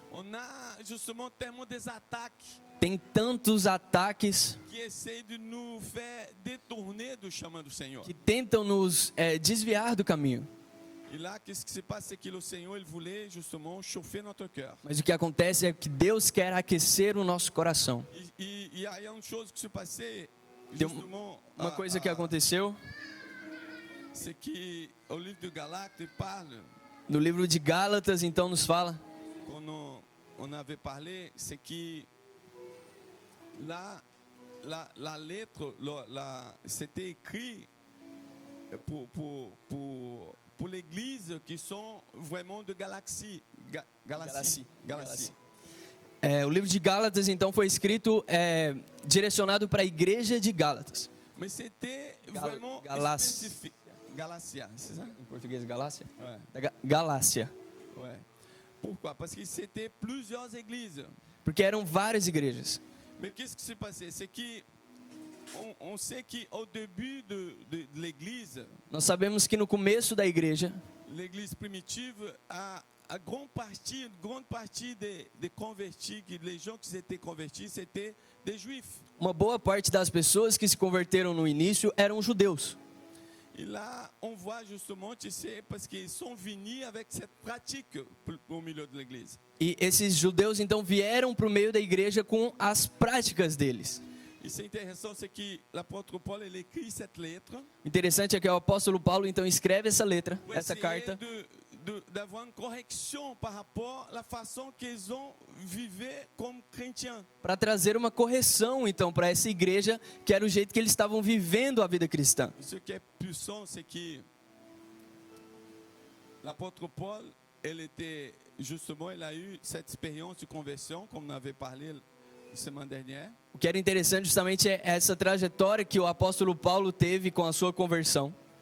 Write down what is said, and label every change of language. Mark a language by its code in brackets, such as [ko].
[fr] On a justement tellement des attaques [pt] Tem tantos ataques [fr] qui essayent de nous faire détourner du chemin du Seigneur. [pt] que tentam nos desviar do caminho. [fr] Et là, qu'est-ce qui se passe? C'est que le Seigneur, il voulait justement chauffer notre cœur. [pt] Mas o que acontece é que Deus quer aquecer o nosso coração. [fr] Il y a une chose qui se passait [pt] Tem [fr] justement, [pt] uma coisa que aconteceu [fr] c'est que au livre de Galates, il parle, [pt] no livro de Gálatas, então nos fala [fr] quand on avait parlé, c'est que là, la lettre, c'était écrit pour l'église qui sont vraiment de Galaxie. Galaxie. [pt] O livro de Gálatas então foi escrito direcionado para a igreja de Gálatas. [fr] Mais c'était vraiment [pt] Galácia. [fr] spécifique. Galatia, c'est ça? [pt] Em português, Galácia? [fr] Ouais. [pt] Da Galácia. [fr] Ouais. Pourquoi? Parce que c'était plusieurs églises. [pt] Porque eram várias igrejas. [fr] Mais qu'est-ce qui s'est passé? C'est que on sait qu'au début de l'église, [pt] Nós sabemos que no começo da igreja, [fr] l'église primitive, a grande partie des convertis, les gens qui étaient convertis, c'était des juifs. [pt] uma boa parte das pessoas que se converteram no início eram judeus. [fr] Et là, on voit justement, tu sais, parce qu'ils sont venus avec cette pratique au milieu de l'église. [pt] E esses judeus então vieram para o meio da igreja com as práticas deles. [fr] Et c'est intéressant, c'est que l'apôtre Paul, il écrit cette lettre. [pt] Interessante é que o apóstolo Paulo então escreve essa letra, [fr] Pour [pt] essa [fr] essayer [pt] carta, [fr] d'avoir une correction par rapport à la façon qu'ils ont vécu comme chrétiens. [pt] para trazer uma correção então para essa igreja, que era o jeito que eles estavam vivendo a vida cristã. [fr] Et ce qui est puissant, c'est que l'apôtre Paul, il a eu cette expérience de conversion, comme on avait parlé la semaine dernière. [pt] O que era interessante justamente é essa trajetória que o apóstolo Paulo teve com a sua conversão.